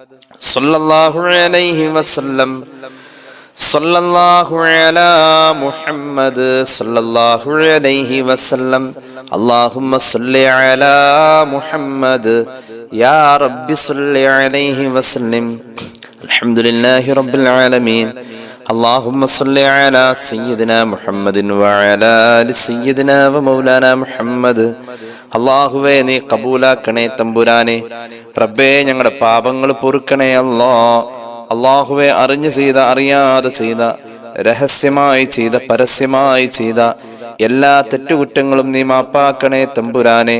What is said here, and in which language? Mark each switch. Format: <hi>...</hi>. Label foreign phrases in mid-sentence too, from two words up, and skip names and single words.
<ar>صلى الله عليه وسلم صلى الله على محمد صلى الله عليه وسلم اللهم صل على محمد يا رب صل عليه وسلم الحمد لله رب العالمين اللهم صل على سيدنا محمد وعلى آل سيدنا ومولانا محمد.</ar> <ml>അല്ലാഹുവേ നീ കബൂലാക്കണേ തമ്പുരാനെ. റബ്ബേ ഞങ്ങളുടെ പാപങ്ങൾ പൊറുക്കണേ അല്ലാ. അല്ലാഹുവേ അറിഞ്ഞു ചെയ്ത അറിയാതെ ചെയ്ത രഹസ്യമായി ചെയ്ത പരസ്യമായി ചെയ്ത എല്ലാ തെറ്റുകുറ്റങ്ങളും നീ മാപ്പാക്കണേ തമ്പുരാനെ.</ml>